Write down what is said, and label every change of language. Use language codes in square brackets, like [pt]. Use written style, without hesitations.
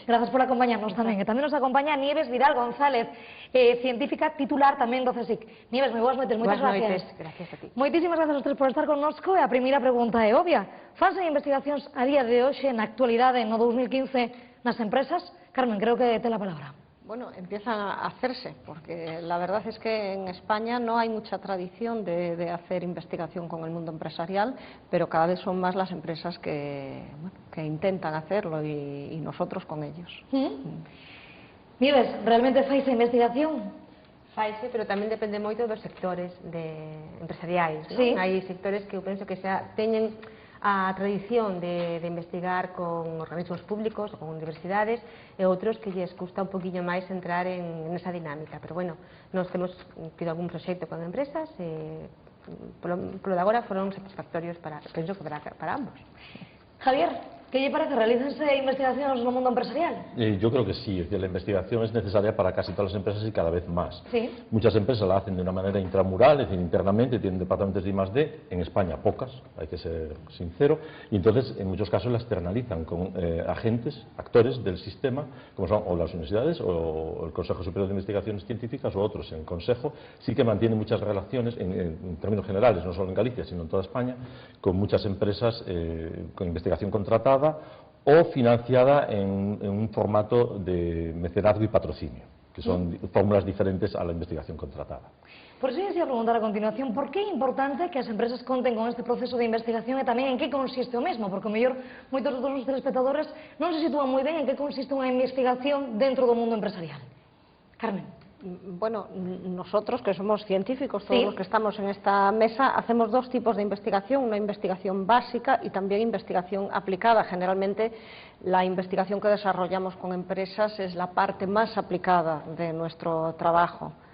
[gl] Grazas por acompañarnos tamén. E tamén nos acompaña Nieves Vidal González, científica titular tamén do CSIC. Nieves, moi boas noites, moitas gracias. [es] Gracias a ti. [gl] Moitísimas grazas aos tres por estar connosco. E a primeira pregunta é obvia. Fanse investigacións a día de hoxe, na actualidade, no 2015, nas empresas? [es] Carmen, creo que ten la palabra. Bueno, empiezan a hacerse, porque la verdad es que en España no hay mucha tradición de hacer investigación con el mundo empresarial, pero cada vez son más las empresas que intentan hacerlo y nosotros con ellos. [gl] Nieves, realmente faise investigación? Faise, pero tamén depende moito dos sectores empresariais, non? [es] Sí. [gl] Hai sectores que eu penso que xa teñen a tradición de investigar con organismos públicos ou con universidades e outros que lles custa un poquinho máis entrar en esa dinámica, pero bueno, nós temos tido algún proxecto con empresas e polo de agora foron satisfactorios penso que para ambos. Javier, ¿qué lle parece? ¿Realícense investigacións no mundo empresarial? [es] Yo creo que sí, que la investigación es necesaria para casi todas las empresas y cada vez más. Sí. Muchas empresas la hacen de una manera intramural, es decir, internamente, tienen departamentos de I+D, en España pocas, hay que ser sincero, y entonces en muchos casos la externalizan con agentes, actores del sistema, como son o las universidades o el Consejo Superior de Investigaciones Científicas o otros. En el Consejo sí que mantiene muchas relaciones, en términos generales, no solo en Galicia, sino en toda España, con muchas empresas con investigación contratada o financiada en un formato de mecenazgo y patrocinio, que son fórmulas diferentes a la investigación contratada. [gl] Por iso ia preguntar a continuación, por que é importante que as empresas conten con este proceso de investigación e tamén en que consiste o mesmo? Porque, o mellor, moitos dos nosos telespectadores non se sitúan moi ben en que consiste unha investigación dentro do mundo empresarial. Carmen. [es] Bueno, nosotros que somos científicos, todos los que estamos en esta mesa, hacemos dos tipos de investigación, una investigación básica y también investigación aplicada. Generalmente la investigación que desarrollamos con empresas es la parte más aplicada de nuestro trabajo.